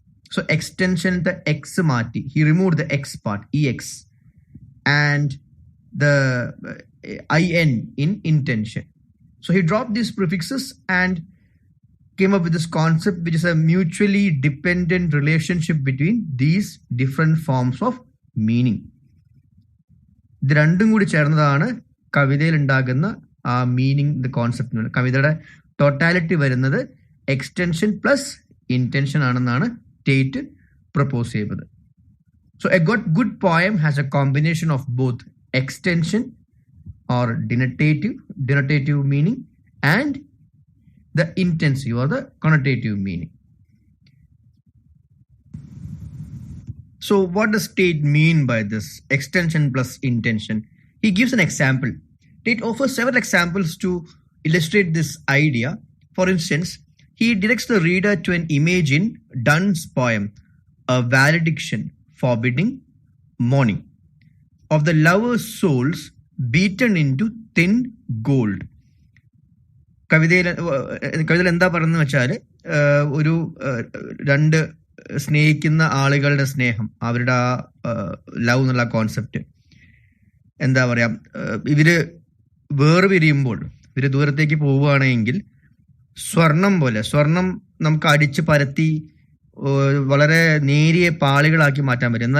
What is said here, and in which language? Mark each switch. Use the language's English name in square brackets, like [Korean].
[English] So extension, the X mati, he removed the X part, EX, and the IN in intention. So he dropped these prefixes and came up with this concept, which is a mutually dependent relationship between these different forms of meaning. [Malayalam] ഇത് രണ്ടും കൂടി ചേർന്നതാണ് കവിതയിൽ ഉണ്ടാകുന്ന ആ meaning, the concept. കവിതയുടെ totality വരുന്നത് extension plus intention ആണെന്നാണ് Tate propose ചെയ്തത്. [English] So a good poem has a combination of both extension or denotative meaning and the intensive or the connotative meaning. So what does Tate mean by this extension plus intention? He gives an example. Tate offers several examples to illustrate this idea. For instance, he directs the reader to an image in Donne's poem, A Valediction Forbidding Mourning, of the lovers' souls beaten into thin gold. [Malayalam] കവിതയിൽ എന്താ പറയുന്നത് വെച്ചാൽ, ഒരു 2 സ്നേഹിക്കുന്ന ആളുകളുടെ സ്നേഹം, അവരുടെ ആ ലവ് എന്നുള്ള കോൺസെപ്റ്റ് എന്താ പറയാ, ഇവര് വേർപിരിയുമ്പോൾ, ഇവര് ദൂരത്തേക്ക് പോവുകയാണെങ്കിൽ സ്വർണം നമുക്ക് അടിച്ച് പരത്തി വളരെ നേരിയ പാളികളാക്കി മാറ്റാൻ പറ്റും.